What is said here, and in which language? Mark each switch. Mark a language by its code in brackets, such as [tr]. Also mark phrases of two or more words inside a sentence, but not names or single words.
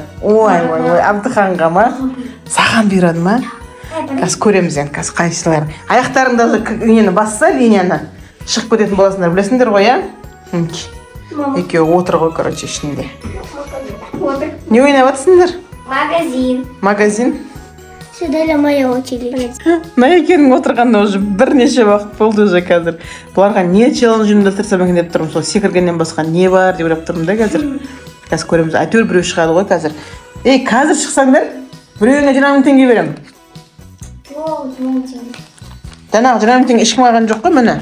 [kk] Ой, Абдыханға ма? Саған бұйырады ма? Қазір көреміз енді, қазір қайсылар. Аяқтарыңдағы нені басса, линияны шығып кететін боласыңдар, білесіңдер ғой, а? Екеуі отыр ғой, короче, ішінде. Не ойнап жатсыңдар? Магазин? [ru] Сюда моя очередь. [kk] Екенің отырғанда уже бірнеше уақыт болды уже қазір. Бұларға не челлендж ұйымдастырсам екен деп тұрмын, сол секіргеннен басқа не бар деп ойлап тұрмын да қазір. Қазір көреміз, әйтеуір біреу шығады ғой қазір. Қазір шықсаңдар, біреуіне 20 мың теңге беремін. Жаңағы 20 мың теңге ешкім алған жоқ қой, міне.